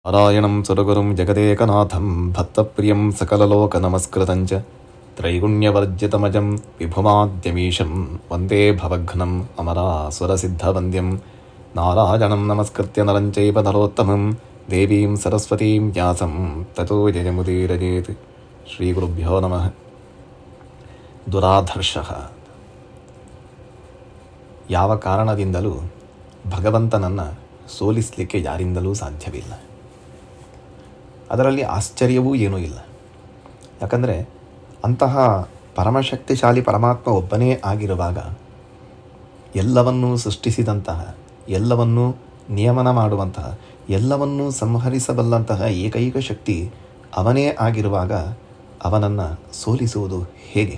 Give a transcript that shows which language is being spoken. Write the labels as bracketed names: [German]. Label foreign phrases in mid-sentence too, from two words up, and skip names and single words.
[Sanskrit] ನಾರಾಯಣಂ ಸುರಗುರುಂ ಜಗದೇಕನಾಥಂ ಭಕ್ತಪ್ರಿಯಂ ಸಕಲಲೋಕನಮಸ್ಕೃತಂಚ ತ್ರೈಗುಣ್ಯವರ್ಜಿತಮಜಂ ವಿಭುಮಾದ್ಯಮೀಶಂ ವಂದೇ ಭವಘ್ನಂ ಅಮರಾಸುರಸಿದ್ಧವಂದ್ಯಂ ನಾರಾಯಣಂ ನಮಸ್ಕೃತ್ಯ ನರಂ ಚೈವ ನರೋತ್ತಮಂ ದೇವೀಂ ಸರಸ್ವತೀಂ ವ್ಯಾಸಂ ತತೋ ಜಯಮುದೀರಯೇತ್. ಶ್ರೀಗುರುಭ್ಯೋ ನಮಃ. ದುರಾಧರ್ಷಃ. [Kannada] ಯಾವ ಕಾರಣದಿಂದಲೂ ಭಗವಂತನನ್ನು ಸೋಲಿಸಲಿಕ್ಕೆ ಯಾರಿಂದಲೂ ಸಾಧ್ಯವಿಲ್ಲ. ಅದರಲ್ಲಿ ಆಶ್ಚರ್ಯವೂ ಏನೂ ಇಲ್ಲ. ಯಾಕಂದರೆ ಅಂತಹ ಪರಮಶಕ್ತಿಶಾಲಿ ಪರಮಾತ್ಮ ಒಬ್ಬನೇ ಆಗಿರುವಾಗ ಎಲ್ಲವನ್ನೂ ಸೃಷ್ಟಿಸಿದಂತಹ, ಎಲ್ಲವನ್ನೂ ನಿಯಮನ ಮಾಡುವಂತಹ, ಎಲ್ಲವನ್ನೂ ಸಂಹರಿಸಬಲ್ಲಂತಹ ಏಕೈಕ ಶಕ್ತಿ ಅವನೇ ಆಗಿರುವಾಗ ಅವನನ್ನು ಸೋಲಿಸುವುದು ಹೇಗೆ?